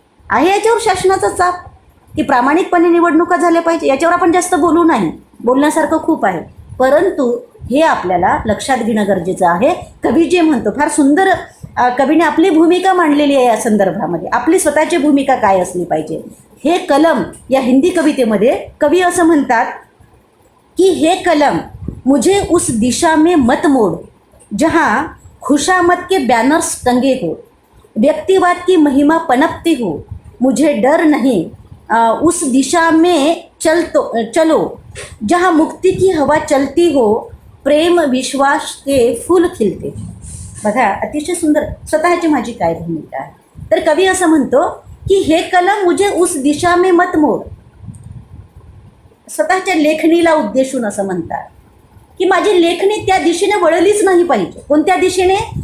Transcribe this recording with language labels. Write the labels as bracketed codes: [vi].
[mr] आहे याच्यावर शासनाचा चाप की प्रामाणिकपणे निवडणुका झाल्या पाहिजे. याच्यावर आपण जास्त बोलू नाही, बोलण्यासारखं खूप आहे, परंतु हे आपल्याला लक्षात घेणं गरजेचं आहे. कवी जे म्हणतो फार सुंदर, कवीने आपली भूमिका मांडलेली आहे या संदर्भामध्ये, आपली स्वतःची भूमिका काय असली पाहिजे. हे कलम या हिंदी कवितेमध्ये कवी असं म्हणतात कि [hi] हे कलम मुझे उस दिशा में मत मोड़ जहाँ खुशामद के बैनर्स टंगे हो, व्यक्तिवाद की महिमा पनपती हो, मुझे डर नहीं उस दिशा में चलो जहाँ मुक्ति की हवा चलती हो, प्रेम विश्वास के फूल खिलते. [mr] बघा अतिशय सुंदर स्वतःची माझी काय भूमिका आहे. तर कवी असं म्हणतो की [hi] हे कलम मुझे उस दिशा में मत मोड़, [mr] स्वतःच्या लेखणीला उद्देशून असं म्हणतात की माझी लेखणी त्या दिशेने वळलीच नाही पाहिजे. कोणत्या दिशेने?